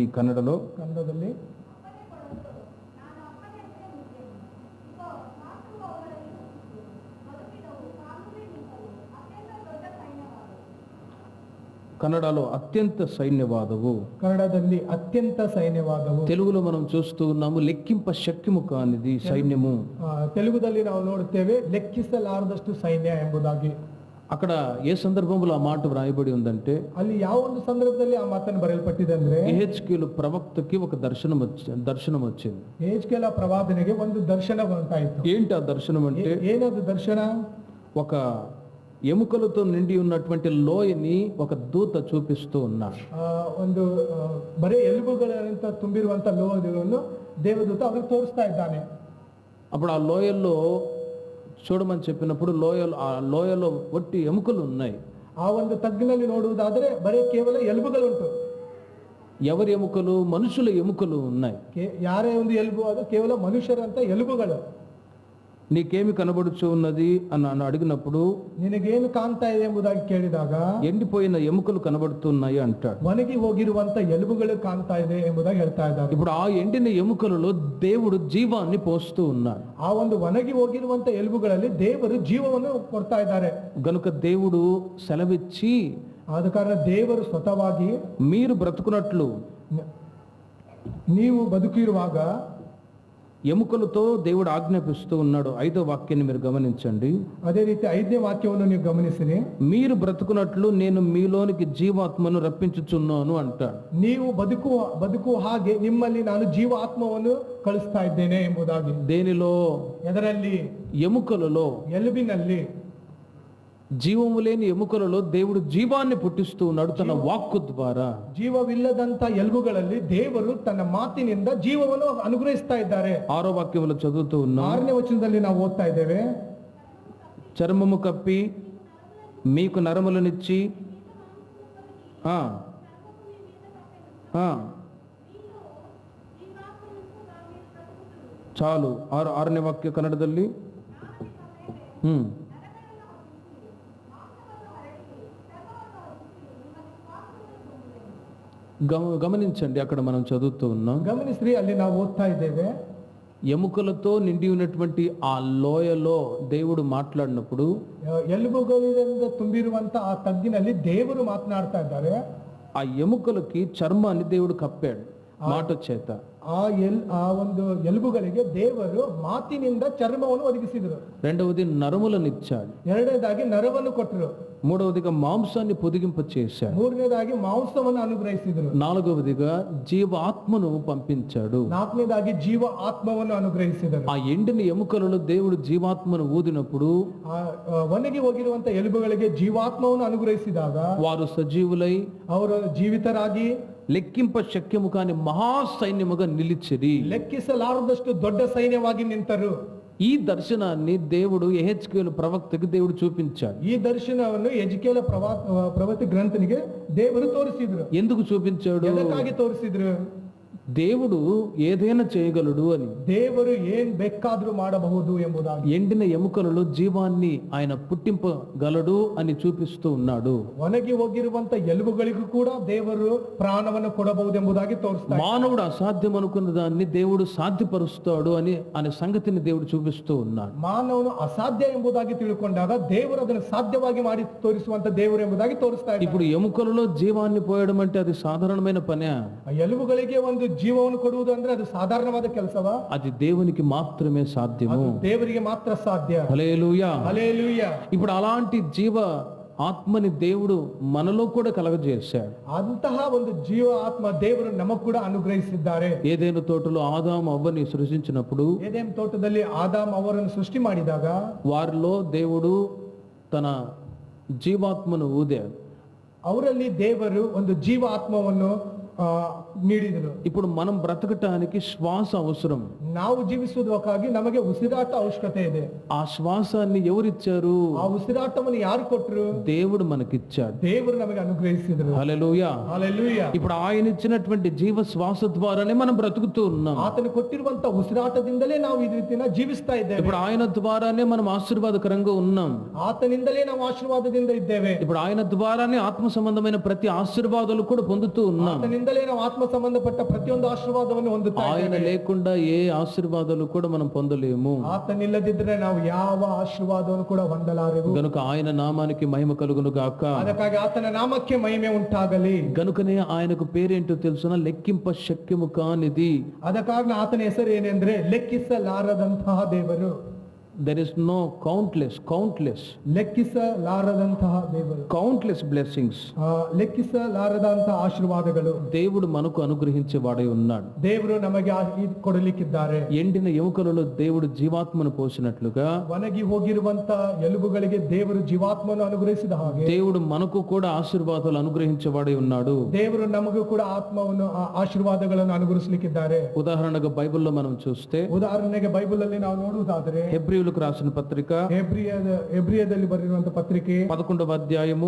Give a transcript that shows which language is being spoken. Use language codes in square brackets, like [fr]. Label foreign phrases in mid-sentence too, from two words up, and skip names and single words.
[te] కన్నడದಲ್ಲಿ కన్నడలో అత్యంత సైన్యవాదవు, [kn] కన్నడದಲ್ಲಿ ಅತ್ಯಂತ ಸೈನ್ಯವಾದವು. [te] తెలుగులో మనం చూస్తూ ఉన్నాము లెక్కింప శక్యము కానిది సైన్యము. [kn] తెలుగుದಲ್ಲಿ ನಾವು ನೋಡುತ್ತೇವೆ ಲೆಕ್ಕಿಸಲಾರದಷ್ಟು ಸೈನ್ಯ ಎಂಬುದಾಗಿ. [te] అక్కడ ఏ సందర్భంలో ఆ మాట వ్రాయబడి ఉందంటే, [kn] ಅಲ್ಲಿ ಯಾವ ಒಂದು ಸಂದರ್ಭದಲ್ಲಿ ಆ ಮಾತನ್ನು ಬರೆಯಲ್ಪಟ್ಟಿದೆ ಅಂದ್ರೆ, [te] యెహెజ్కేలు ప్రవక్తకి ఒక దర్శనం వచ్చింది. [kn] ಯೆಹೆಜ್ಕೇಲ ಪ್ರವಾದನೆಗೆ ಒಂದು ದರ್ಶನ ಬಂತಾಯಿತು. [te] ఏంటి ఆ దర్శనం అంటే, [kn] ಏನದು ದರ್ಶನ? [te] ఒక ఎముకలతో నిండి ఉన్నటువంటి లోయని ఒక దూత చూపిస్తూ ఉన్నాడు. [kn] ಒಂದು ಬರೀ ಎಲುಬುಗಳಿಂದ ತುಂಬಿರುವಂತ ಲೋಯವನ್ನು ದೇವದೂತ ಅವರಿಗೆ ತೋರಿಸ್ತಾ ಇದ್ದಾನೆ. [te] అప్పుడు ఆ లోయల్లో చూడమని చెప్పినప్పుడు ఆ లోయలో ఒట్టి ఎముకలు ఉన్నాయి. [kn] ಆ ಒಂದು ತಗ್ಗಿನಲ್ಲಿ ನೋಡುವುದಾದರೆ ಬರೀ ಕೇವಲ ಎಲುಬುಗಳುಂಟು. [te] ఎవరి ఎముకలు? మనుషుల ఎముకలు ఉన్నాయి. [kn] ಯಾರೇ ಒಂದು ಎಲುಬು? ಅದು ಕೇವಲ ಮನುಷ್ಯರಂತ ಎಲುಬುಗಳು. [te] నీకేమి కనబడుచు ఉన్నది అని నన్ను అడిగినప్పుడు, [kn] ನಿನಗೇನು ಕಾಂತಾ ಇದೆ ಎಂಬುದಾಗಿ ಕೇಳಿದಾಗ, [te] ఎండిపోయిన ఎముకలు కనబడుతున్నాయి అంటాడు. [kn] ಒಣಗಿ ಹೋಗಿರುವಂತ ಎಲುಬುಗಳು ಕಾಣ್ತಾ ಇದೆ ಎಂಬುದಾಗಿ ಹೇಳ್ತಾ ಇದ್ದಾರೆ. [te] ఇప్పుడు ఆ ఎండిన ఎముకలలో దేవుడు జీవాన్ని పోస్తూ ఉన్నాడు. [kn] ಆ ಒಂದು ಒಣಗಿ ಹೋಗಿರುವಂತ ಎಲುಬುಗಳಲ್ಲಿ ದೇವರು ಜೀವವನ್ನು ಕೊಡ್ತಾ ಇದ್ದಾರೆ. [te] గనుక దేవుడు సెలవిచ్చి, [kn] ಆದ ಕಾರಣ ದೇವರು ಸ್ವತಃವಾಗಿ [te] మీరు బ్రతుకున్నట్లు, [kn] ನೀವು ಬದುಕಿರುವಾಗ [te] ఎముకలతో దేవుడు ఆజ్ఞాపిస్తూ ఉన్నాడు. 5వ వాక్యాన్ని మీరు గమనించండి. [kn] ಅದೇ ರೀತಿ 5ನೇ వాక్యವನ್ನು ನೀವು ಗಮನಿಸಿರಿ. [te] మీరు బ్రతుకున్నట్లు నేను మీలోనికి జీవాత్మను రప్పించుచున్నాను అంటాడు. [kn] ನೀವು ಬದುಕುವ ಹಾಗೆ ನಿಮ್ಮಲ್ಲಿ ನಾನು ಜೀವಾತ್ಮವನ್ನು ಕಳಿಸ್ತಾ ಇದ್ದೇನೆ ಎಂಬುದಾಗಿ. [te] దేనిలో? [kn] ಎದರಲ್ಲಿ? [te] ఎముకలలో, [kn] ఎలుబిನಲ್ಲಿ. [te] జీవము లేని ఎముకలలో దేవుడు జీవాన్ని పుట్టిస్తూ ఉన్నాడు తన వాక్కు ద్వారా. [kn] ಜೀವವಿಲ್ಲದಂತ ಎಲುಬುಗಳಲ್ಲಿ ದೇವರು ತನ್ನ ಮಾತಿನಿಂದ ಜೀವವನ್ನು ಅನುಗ್ರಹಿಸ್ತಾ ಇದ್ದಾರೆ. [te] 6వ వాక్యంలో చదువుతూ ఉన్నాం. [kn] 6ನೇ ವಚನದಲ್ಲಿ ನಾವು ಓದ್ತಾ ಇದ್ದೇವೆ. [te] చర్మము కప్పి మీకు నరములనిచ్చి చాలు. [kn] 6ನೇ వాక్ಯ కన్నಡದಲ್ಲಿ గమనించండి. [te] అక్కడ మనం చదువుతూ ఉన్నాం. గమనిస్త్రీ, [kn] ಅಲ್ಲಿ ನಾವು ಓದ್ತಾ ಇದ್ದೇವೆ. [te] ఎముకలతో నిండి ఉన్నటువంటి ఆ లోయలో దేవుడు మాట్లాడినప్పుడు, [kn] ఎలుబుಗಳಿಂದ ತುಂಬಿರುವಂತ ಆ ತಗ್ಗಿನಲ್ಲಿ ದೇವರು ಮಾತನಾಡ್ತಾ ಇದ್ದಾರೆ. [te] ఆ ఎముకలకి చర్మాన్ని దేవుడు కప్పాడు. మాట చేత. [kn] ಆ ಒಂದು ಎಲುಬುಗಳಿಗೆ ದೇವರು ಮಾತಿನಿಂದ ಚರ್ಮವನ್ನು ಒದಗಿಸಿದರು. [te] రెండవది నరములనిచ్చాడు. [kn] ಎರಡನೇದಾಗಿ ನರವನ್ನು ಕೊಟ್ಟರು. [te] మూడవదిగా మాంసాన్ని పొదిగింప చేశాడు. [kn] ಮೂರನೇದಾಗಿ ಮಾಂಸವನ್ನು ಅನುಗ್ರಹಿಸಿದರು. [te] నాలుగవదిగా జీవాత్మను పంపించాడు. [kn] ನಾಲ್ಕನೇದಾಗಿ ಜೀವ ಆತ್ಮವನ್ನು ಅನುಗ್ರಹಿಸಿದರು. [te] ఆ ఎండిన ఎముకలలో దేవుడు జీవాత్మను ఊదినప్పుడు [kn] ಒಣಗಿ ಹೋಗಿರುವಂತ ಎಲುಬುಗಳಿಗೆ ಜೀವಾತ್ಮವನ್ನು ಅನುಗ್ರಹಿಸಿದಾಗ [te] వారు సజీవులై [kn] ಅವರು ಜೀವಿತರಾಗಿ [te] లెక్కింప శక్యము కాని మహాసైన్యముగా నిలిచిరి. [kn] ಲೆಕ್ಕಿಸಲಾರದಷ್ಟು ದೊಡ್ಡ ಸೈನ್ಯವಾಗಿ ನಿಂತರು. [te] ఈ దర్శనాన్ని దేవుడు యెహెజ్కేలు ప్రవక్తకి దేవుడు చూపించాడు. [kn] ಈ ದರ್ಶನವನ್ನು ಎಜ್ಕೇಲ ಪ್ರವಕ್ತ ಗ್ರಂಥನಿಗೆ ದೇವರು ತೋರಿಸಿದ್ರು. [te] ఎందుకు చూపించాడు? [kn] ಎದಕ್ಕಾಗಿ ತೋರಿಸಿದ್ರು? [te] దేవుడు ఏదైనా చేయగలడు అని. [kn] ದೇವರು ಏನ್ ಬೇಕಾದ್ರೂ ಮಾಡಬಹುದು ಎಂಬುದಾಗಿ. [te] ఎండిన ఎముకలలో జీవాన్ని ఆయన పుట్టింపగలడు అని చూపిస్తూ ఉన్నాడు. [kn] ಒಣಗಿ ಹೋಗಿರುವಂತ ಎಲುಬುಗಳಿಗೂ ಕೂಡ ದೇವರು ಪ್ರಾಣವನ್ನು ಕೊಡಬಹುದೆಂಬುದಾಗಿ ತೋರಿಸ್ತಾರೆ. [te] మానవుడు అసాధ్యం అనుకున్న దాన్ని దేవుడు సాధ్యపరుస్తాడు అనే సంగతిని దేవుడు చూపిస్తూ ఉన్నాడు. [kn] ಮಾನವನು ಅಸಾಧ್ಯ ಎಂಬುದಾಗಿ ತಿಳ್ಕೊಂಡಾಗ ದೇವರು ಅದನ್ನು ಸಾಧ್ಯವಾಗಿ ಮಾಡಿ ತೋರಿಸುವಂತ ದೇವರು ಎಂಬುದಾಗಿ ತೋರಿಸ್ತಾ ಇದ್ದಾರೆ. [te] ఇప్పుడు ఎముకలలో జీవాన్ని పోయడం అంటే అది సాధారణమైన పనే? [kn] ಎಲುಬುಗಳಿಗೆ ಒಂದು ಜೀವವನ್ನು ಕೊಡುವುದು ಅಂದ್ರೆ ಅದು ಸಾಧಾರಣವಾದ ಕೆಲಸವಾ? [te] అది దేవునికి మాత్రమే సాధ్యము. [kn] ದೇವರಿಗೆ ಮಾತ್ರ ಸಾಧ್ಯ. [te] హల్లెలూయా, హల్లెలూయా. ఇప్పుడు అలాంటి జీవ ఆత్మని దేవుడు మనలో కూడా కలగజేశాడు. [kn] ಅಂತಹ ಒಂದು ಜೀವ ಆತ್ಮ ದೇವರು ನಮಗೂ ಕೂಡ ಅನುಗ್ರಹಿಸಿದ್ದಾರೆ. [te] ఏదైనా తోటలో ఆదాము అవ్వని సృజించినప్పుడు, [kn] ಏದೆನ್ ತೋಟದಲ್ಲಿ ಆದಾಮ್ ಅವರನ್ನು ಸೃಷ್ಟಿ ಮಾಡಿದಾಗ [te] వారిలో దేవుడు తన జీవాత్మను ఊదాడు. [kn] ಅವರಲ್ಲಿ ದೇವರು ಒಂದು ಜೀವ ಆತ್ಮವನ್ನು ನೀಡಿದರು. [te] ఇప్పుడు మనం బ్రతకటానికి శ్వాస అవసరం. [kn] ನಾವು ಜೀವಿಸುವುದಕ್ಕಾಗಿ ನಮಗೆ ಉಸಿರಾಟ ಅವಶ್ಯಕತೆ ಇದೆ. [te] ఆ శ్వాసాన్ని ఎవరిచ్చారు? [kn] ಆ ಉಸಿರಾಟವನ್ನು ಯಾರು ಕೊಟ್ಟರು? [te] దేవుడు మనకిచ్చాడు. [kn] ದೇವರು ನಮಗೆ ಅನುಗ್ರಹಿಸಿದರು. [te] హల్లెలూయా, హల్లెలూయా. ఇప్పుడు ఆయన ఇచ్చినటువంటి జీవ శ్వాస ద్వారానే మనం బ్రతుకుతూ ఉన్నాం. [kn] ಆತನು ಕೊಟ್ಟಿರುವಂತ ಉಸಿರಾಟದಿಂದಲೇ ನಾವು ಈ ರೀತಿನ ಜೀವಿಸ್ತಾ ಇದ್ದೇವೆ. [te] ఇప్పుడు ఆయన ద్వారానే మనం ఆశీర్వాదకరంగా ఉన్నాం. [kn] ಆತನಿಂದಲೇ ನಾವು ಆಶೀರ್ವಾದದಿಂದ ಇದ್ದೇವೆ. [te] ఇప్పుడు ఆయన ద్వారానే ఆత్మ సంబంధమైన ప్రతి ఆశీర్వాదాలు కూడా పొందుతూ ఉన్నాం. [kn] ಆತನಿಂದಲೇ ನಾವು ಆತ್ಮ ಸಂಬಂಧಪಟ್ಟ ಪ್ರತಿಯೊಂದು ಆಶೀರ್ವಾದವನ್ನು ಹೊಂದುತ್ತಾ [te] ఆయన [kn] ಇದ್ದೇವೆ. [te] లేకుండా ఏ ఆశీర్వాదాలు కూడా మనం పొందలేము. [kn] ಆತನಿಲ್ಲದಿದ್ದರೆ ನಾವು ಯಾವ ಆಶೀರ್ವಾದವನ್ನು ಕೂಡ ಹೊಂದಲಾರೆವು. [te] గనుక ఆయన నామానికి మహిమ కలుగును గాక. [kn] ಅದಕ್ಕಾಗಿ ಆತನ ನಾಮಕ್ಕೆ ಮಹಿಮೆ ಉಂಟಾಗಲಿ. [te] గనుకనే ఆయనకు పేరేంటో తెలుసునా? లెక్కింప శక్యము కానిది. [kn] ಆದ ಕಾರಣ ಆತನ ಹೆಸರು ಏನೆಂದ್ರೆ ಲೆಕ್ಕಿಸಲಾರದಂತಹ ದೇವರು. [en] There is no countless [kn] ಲೆಕ್ಕಿಸಲಾರದಂತಹ ದೇವರು. [en] countless blessings. [kn] ಲೆಕ್ಕಿಸಲಾರದಂತಹ ಆಶೀರ್ವಾದಗಳು [te] దేవుడు మనకు అనుగ్రహించే వాడై ఉన్నాడు. [kn] ದೇವರು ನಮಗೆ ಕೊಡಲಿಕ್ಕಿದ್ದಾರೆ. [te] ఎండిన ఎముకలలో దేవుడు జీవాత్మను పోసినట్లుగా [kn] ಒಣಗಿ ಹೋಗಿರುವಂತ ಎಲುಬುಗಳಿಗೆ ದೇವರು ಜೀವಾತ್ಮವನ್ನು ಅನುಗ್ರಹಿಸಿದ ಹಾಗೆ [te] దేవుడు మనకు కూడా ఆశీర్వాదాలు అనుగ్రహించే వాడై ఉన్నాడు. [kn] ದೇವರು ನಮಗೂ ಕೂಡ ಆತ್ಮವನ್ನು ಆಶೀರ್ವಾದಗಳನ್ನು ಅನುಗ್ರಹಿಸಲಿಕ್ಕಿದ್ದಾರೆ. [te] ఉదాహరణగా బైబిల్లో మనం చూస్తే, [kn] ಉದಾಹರಣೆಗೆ ಬೈಬಲ್ ಅಲ್ಲಿ ನಾವು ನೋಡುವುದಾದರೆ [te] హెబ్రీయులకు రాసిన పత్రిక [kn] ಹೆಬ್ರಿಯದಲ್ಲಿ ಬರೆದಿರುವಂತಹ ಪತ್ರಿಕೆ [te] 11వ అధ్యాయము